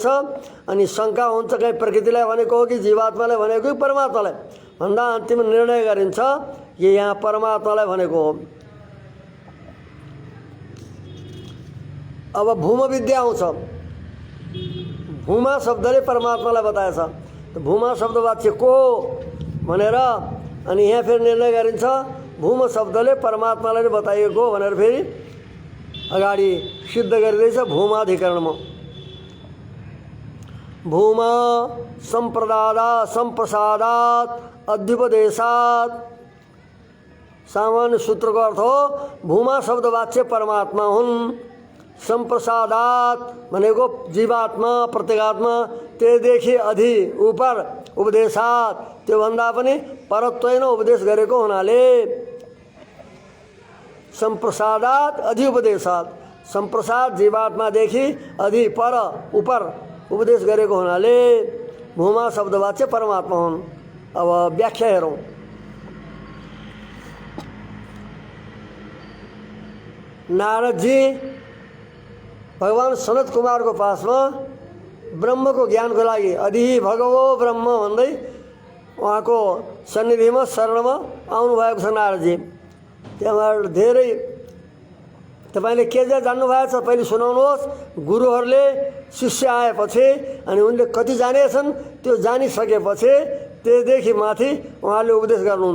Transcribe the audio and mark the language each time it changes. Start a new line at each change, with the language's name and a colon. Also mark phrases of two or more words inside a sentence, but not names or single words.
Nepali: अनि शङ्का हुन्छ कहीँ प्रकृतिलाई भनेको हो कि जीवात्मालाई भनेको कि परमात्मालाई भन्दा अन्तिम निर्णय गरिन्छ कि यहाँ परमात्मालाई भनेको हो। अब भूम विद्या आउँछ। भूमा शब्दले परमात्मालाई बताएछ। तो भूमा शब्द वाच्य को भनेर अनि यहाँ फेरि निर्णय गरिन्छ भूम शब्दले परमात्मालाई बताइएको भनेर फेरि अगाडि सिद्ध गरिँदैछ भूमाधिकरणमा।
Sanskrit: भूमा संप्रसादात् अध्युपदेशात्,
Nepali: सामान्य सूत्रको अर्थ हो भूमा शब्द वाच्य परमात्मा हुन्। संप्रसादात् भनेको जीवात्मा प्रत्येगात्मा, त्योदेखि अधि ऊपर उपदेशात् त्योभन्दा पनि परत्वैन उपदेश गरेको हुनाले संप्रसादात् अधिउपदेशात्, संप्रसाद जीवात्मादेखि अधि पर ऊपर उपदेश गरेको हुनाले भूमा शब्दवाच्य परमात्मा हुन्। अब व्याख्या हेरौँ। नारदजी भगवान सनत कुमारको पासमा ब्रह्मको ज्ञानको लागि अधि भगवो ब्रह्म भन्दै उहाँको सन्निधिमा शरणमा आउनुभएको छ नारदजी। त्यहाँबाट धेरै तपाईले के जान्नुभएको छ पहिले सुनाउनुहोस्। गुरुहरूले शिष्य आएपछि अनि उनले कति जानेछन् त्यो जानिसकेपछि त्यसदेखि माथि उहाँले उपदेश गर्नुहुन्छ।